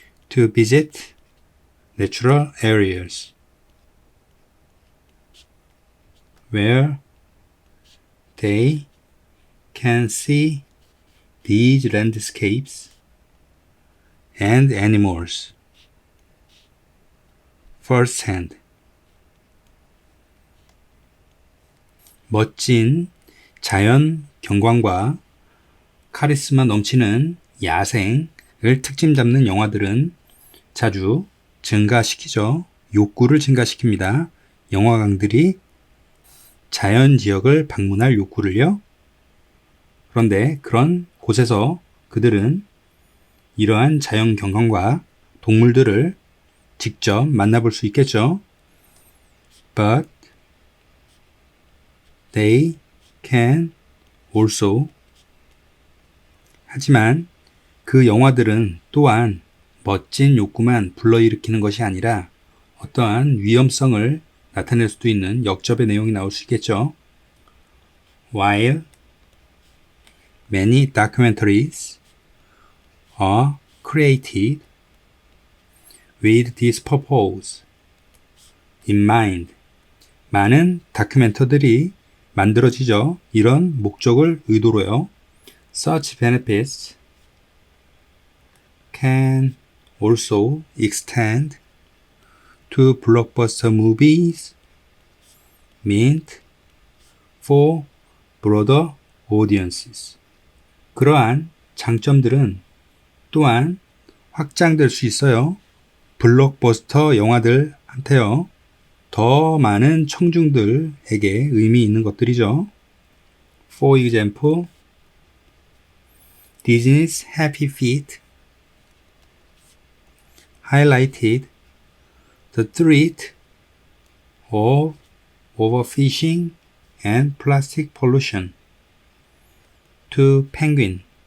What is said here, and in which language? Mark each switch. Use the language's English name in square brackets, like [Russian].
[English] to visit natural areas where they can see these landscapes and animals firsthand. [Korean] 멋진 자연 경관과 카리스마 넘치는 야생을 특징 잡는 영화들은 자주 증가시키죠. 욕구를 증가시킵니다. 영화관들이 자연 지역을 방문할 욕구를요. 그런데 그런 곳에서 그들은 이러한 자연 경관과 동물들을 직접 만나볼 수 있겠죠. [English] But they can also. [Korean] 하지만 그 영화들은 또한 멋진 욕구만 불러일으키는 것이 아니라 어떠한 위험성을 나타낼 수도 있는 역접의 내용이 나올 수 있겠죠. [English] While many documentaries are created with this purpose in mind. [Korean] 많은 다큐멘터들이 만들어지죠. 이런 목적을 의도로요. [English] Such benefits can also extend to blockbuster movies meant for broader audiences. [Korean] 그러한 장점들은 또한 확장될 수 있어요. 블록버스터 영화들한테요. 더 많은 청중들에게 의미 있는 것들이죠. [English] For example, Disney's Happy Feet highlighted the threat of overfishing and plastic pollution to penguins.